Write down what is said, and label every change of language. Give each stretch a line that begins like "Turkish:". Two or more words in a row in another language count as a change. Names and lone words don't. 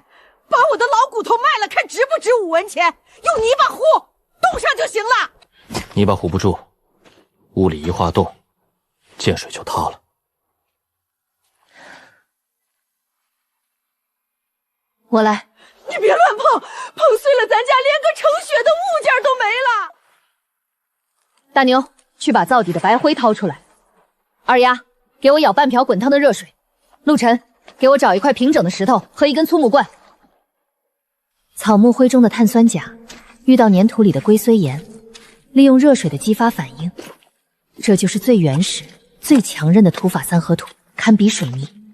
Chinese: 把我的老骨頭賣了，看值不值5文錢？用泥巴糊凍上就行了。泥巴糊不住，屋裡一化凍，見水就塌了。我來。你別亂碰，碰碎了咱家連個盛血的物件都沒了。大牛，去把灶底的白灰掏出來。二丫，給我舀半瓢滾燙的熱水。陸晨，給我找一塊平整的石頭和一根粗木棍。草木灰中的碳酸鉀遇到粘土裡的硅綏鹽，利用熱水的激發反應，這就是最原始、最強韌的土法三合土，堪比水泥。